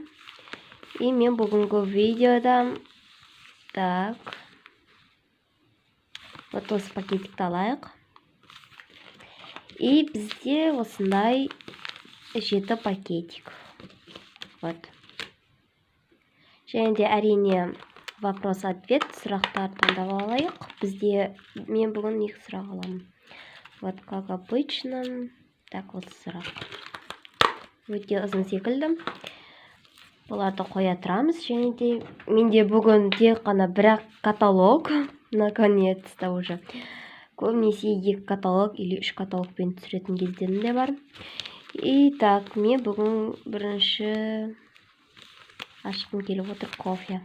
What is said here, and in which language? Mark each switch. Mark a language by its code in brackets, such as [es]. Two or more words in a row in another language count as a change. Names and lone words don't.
[kk] И мен бүгінгі видеода [ru] так вот [kk] осы пакетикті алайық. И бізде осындай 7 пакетик. Вот. Және де әрине [ru] вопрос-ответ [kk] сұрақтар таңдап алайық. Бізде мен бүгін 2 сұрақ аламын. [ru] Вот как обычно. Так, вот сұрақ. [kk] Өте ұзын секілді. Бұларды қоя тұрамыз. Және де менде бүгін тек қана бірақ каталог. [ru] Наконец-то уже. [kk] Көбінесе 2 каталог или 3 каталогпен түсіретін кездерім де бар. И так, мен бүгін бірінші ашқым келіп отыр кофе.